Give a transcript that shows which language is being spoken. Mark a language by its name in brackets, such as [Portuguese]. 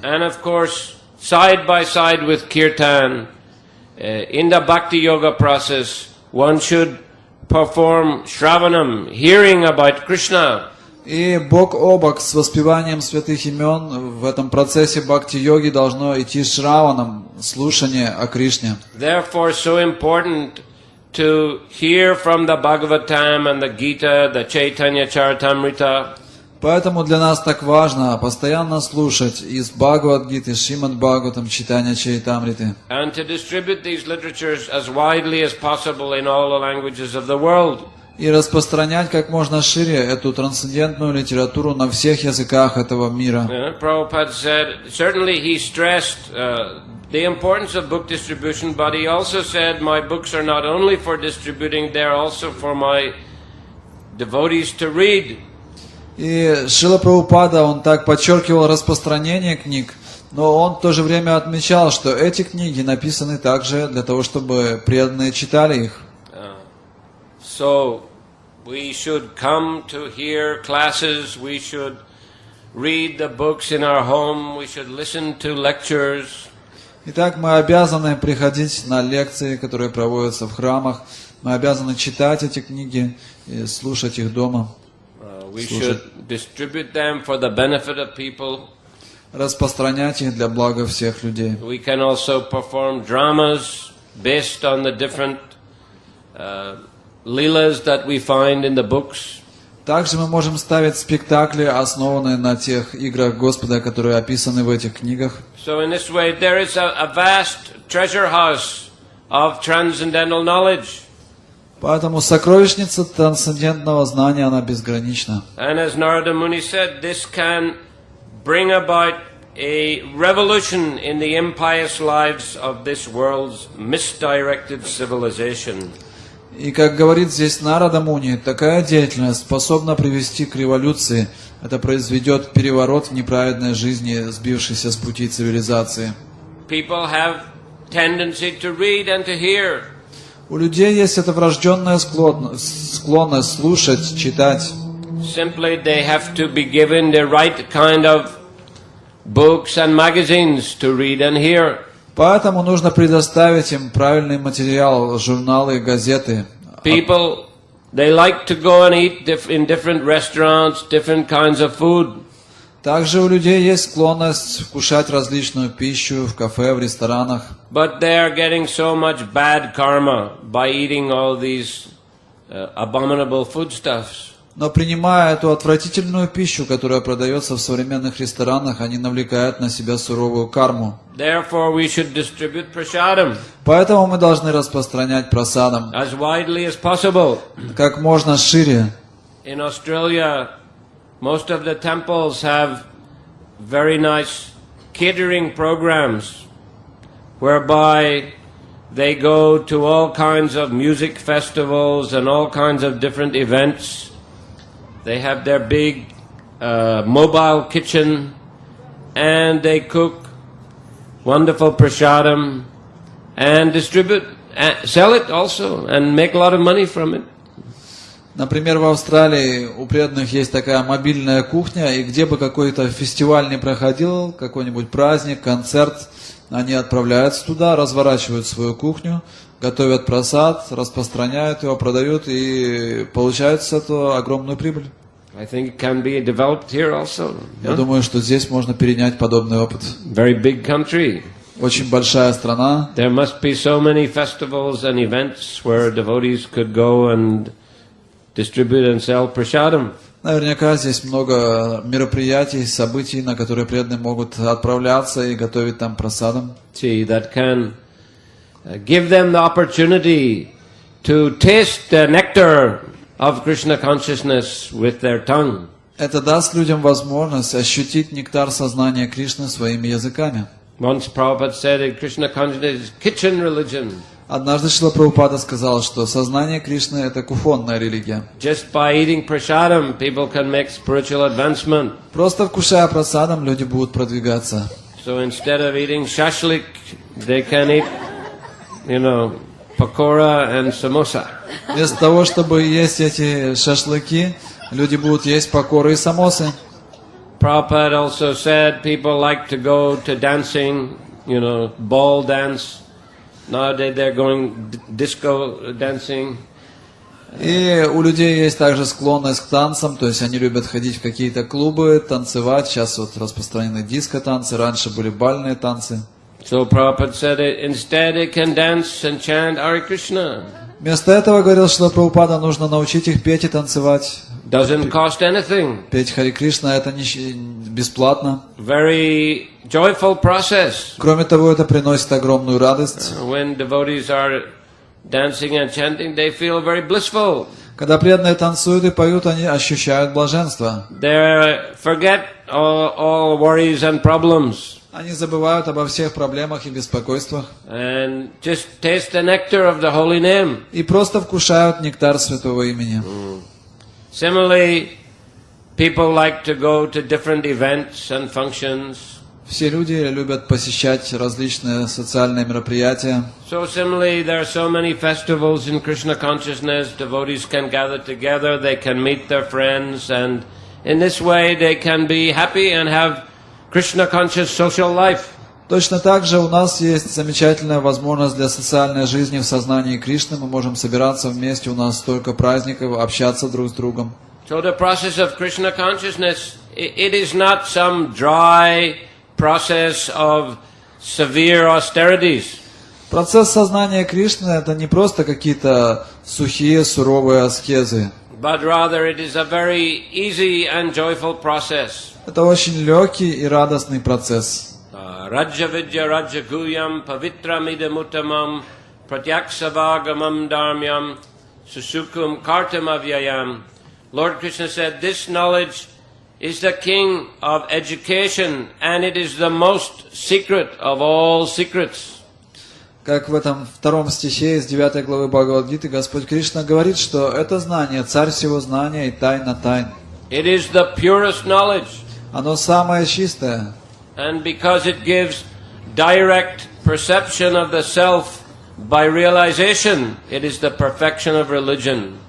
[English] And of course, side by side with kirtan, in the bhakti yoga process, one should perform shravanam, hearing about Krishna. [Russian] И бок о бок с воспеванием святых имен в этом процессе бхакти-йоги должно идти шраваном, слушание о Кришне. [English] Therefore, so important to hear from the Bhagavatam and the Gita, the Chaitanya Charitamrita. [Russian] Поэтому для нас так важно постоянно слушать из Бхагавад-гиты, Шримад-Бхагаватам, Читания Чаритамриты. [English] And to distribute these literatures as widely as possible in all the languages of the world. [Russian] И распространять как можно шире эту трансцендентную литературу на всех языках этого мира. [English] Prabhupada said, certainly he stressed the importance of book distribution, but he also said, my books are not only for distributing, they are also for my devotees to read. [Russian] И Шрила Прабхупада, он так подчеркивал распространение книг, но он в то же время отмечал, что эти книги написаны также для того, чтобы преданные читали их. [English] So we should come to hear classes, we should read the books in our home, we should listen to lectures. [Russian] Итак, мы обязаны приходить на лекции, которые проводятся в храмах, мы обязаны читать эти книги и слушать их дома. [English] We should distribute them for the benefit of people. [Russian] Распространять их для блага всех людей. [English] We can also perform dramas based on the different leelas that we find in the books. [Russian] Также мы можем ставить спектакли, основанные на тех играх Господа, которые описаны в этих книгах. [English] So in this way there is a vast treasure house of transcendental knowledge. [Russian] Поэтому сокровищница трансцендентного знания, она безгранична. [English] And as Narada Muni said, this can bring about a revolution in the impious lives of this world's misdirected civilization. [Russian] И как говорит здесь Нарада Муни, такая деятельность способна привести к революции. Это произведет переворот в неправедной жизни, сбившейся с пути цивилизации. [English] People have tendency to read and to hear. [Russian] У людей есть эта врожденная склонность слушать, читать. [English] Simply they have to be given the right kind of books and magazines to read and hear. [Russian] Поэтому нужно предоставить им правильный материал, журналы, газеты. [English] People, they like to go and eat in different restaurants, different kinds of food. [Russian] Также у людей есть склонность вкушать различную пищу в кафе, в ресторанах. [English] But they are getting so much bad karma by eating all these abominable foodstuffs. [Russian] Но принимая эту отвратительную пищу, которая продается в современных ресторанах, они навлекают на себя суровую карму. [English] Therefore, we should distribute prasadam [Russian] Поэтому мы должны распространять прасадам [English] as widely as possible. [Russian] как можно шире. [English] In Australia, most of the temples have very nice catering programs whereby they go to all kinds of music festivals and all kinds of different events. They have their big mobile kitchen and they cook wonderful prasadam and distribute, sell it also and make a lot of money from it. [Russian] Например, в Австралии у преданных есть такая мобильная кухня, и где бы какой-то фестиваль не проходил, какой-нибудь праздник, концерт, они отправляются туда, разворачивают свою кухню, готовят прасад, распространяют его, продают и получают с этого огромную прибыль. [English] I think it can be developed here also. [Russian] Я думаю, что здесь можно перенять подобный опыт. [English] Very big country. [Russian] Очень большая страна. [English] There must be so many festivals and events where devotees could go and distribute and sell prasadam. [Russian] Наверняка здесь много мероприятий, событий, на которые преданные могут отправляться и готовить там прасадам. [English] See, that can give them the opportunity to taste the nectar of Krishna consciousness with their tongue. [Russian] Это даст людям возможность ощутить нектар сознания Кришны своими языками. [English] Once Prabhupada said that Krishna consciousness is kitchen religion. [Russian] Однажды Шрила Прабхупада сказал, что сознание Кришны – это кухонная религия. [English] Just by eating prasadam, people can make spiritual advancement. [Russian] Просто вкушая прасадам, люди будут продвигаться. [English] So instead of eating shashlik, they can eat, pakora and samosa. [Russian] Вместо того, чтобы есть эти шашлыки, люди будут есть покоры и самосы. [English] Prabhupada also said people like to go to dancing, ball dance. Nowadays they're going disco dancing. [Russian] И у людей есть также склонность к танцам, то есть они любят ходить в какие-то клубы, танцевать. Сейчас вот распространены диско-танцы, раньше были бальные танцы. [English] So Prabhupada said instead they can dance and chant Hare Krishna. [Russian] Вместо этого, говорил Шрила Прабхупада, нужно научить их петь и танцевать. [English] Doesn't cost anything. [Russian] Петь Харе Кришна это не бесплатно. [English] Very joyful process. [Russian] Кроме того, это приносит огромную радость. [English] When devotees are dancing and chanting, they feel very blissful. [Russian] Когда преданные танцуют и поют, они ощущают блаженство. [English] They forget all worries and problems. [Russian] Они забывают обо всех проблемах и беспокойствах. [English] And just taste the nectar of the holy name. [Russian] И просто вкушают нектар святого имени. [English] Similarly, people like to go to different events and functions. [Russian] Все люди любят посещать различные социальные мероприятия. [English] So similarly, there are so many festivals in Krishna consciousness. Devotees can gather together, they can meet their friends, and in this way they can be happy and have Krishna conscious social life. [Russian] Точно так же у нас есть замечательная возможность для социальной жизни в сознании Кришны. Мы можем собираться вместе, у нас столько праздников, общаться друг с другом. [English] So the process of Krishna consciousness, it is not some dry process of severe austerities. [Russian] Процесс сознания Кришны – это не просто какие-то сухие, суровые аскезы. [English] But rather it is a very easy and joyful process. [Russian] Это очень легкий и радостный процесс. [Sanskrit] Rajya vidya rajya guyam pavitram idamuttamam pratyaksavagamam dharmyam susukum kartam avyayam. [English] Lord Krishna said, this knowledge is the king of education and it is the most secret of all secrets. [Russian] Как в этом втором стихе из 9 главы Бхагавад-гиты Господь Кришна говорит, что это знание, царь всего знания и тайна тайн. [English] It is the purest knowledge. [Russian] Оно самое чистое. [English] And because it gives direct perception of the self by realization, it is the perfection of religion.